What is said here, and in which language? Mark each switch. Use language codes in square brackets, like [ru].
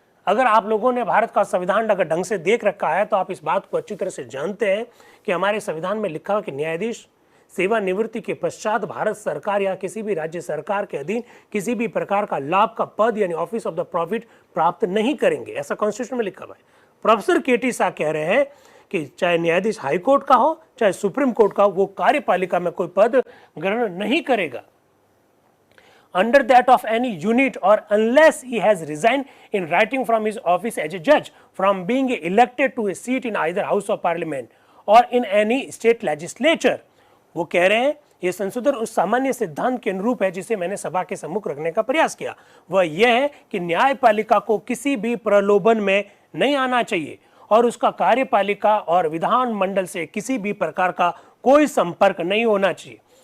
[hi] अगर आप लोगों ने भारत का संविधान अगर ढंग से देख रखा है तो आप इस बात को अच्छी तरह से जानते हैं कि हमारे संविधान में लिखा है कि न्यायाधीश सेवानिवृत्ति के पश्चात भारत सरकार या किसी भी राज्य सरकार के अधीन किसी भी प्रकार का लाभ का पद यानी [en] office of the profit [hi] प्राप्त नहीं करेंगे। ऐसा कॉन्स्टिट्यूशन में लिखा हुआ है। प्रोफेसर केटी शाह कह रहे हैं कि चाहे न्यायाधीश हाई कोर्ट का हो चाहे सुप्रीम कोर्ट का, वो कार्यपालिका में कोई पद ग्रहण नहीं करेगा [en] under that of any unit or unless he has resigned in writing from his office as a judge from being elected to a seat in either house of parliament or in any state legislature। [hi] वो कह रहे हैं ये संशोधन उस सामान्य सिद्धांत के अनुरूप है जिसे मैंने सभा के सम्मुख रखने का प्रयास किया। वह यह है कि न्यायपालिका को किसी भी प्रलोभन में नहीं आना चाहिए और उसका कार्यपालिका और विधान मंडल से किसी भी प्रकार का कोई संपर्क नहीं होना चाहिए।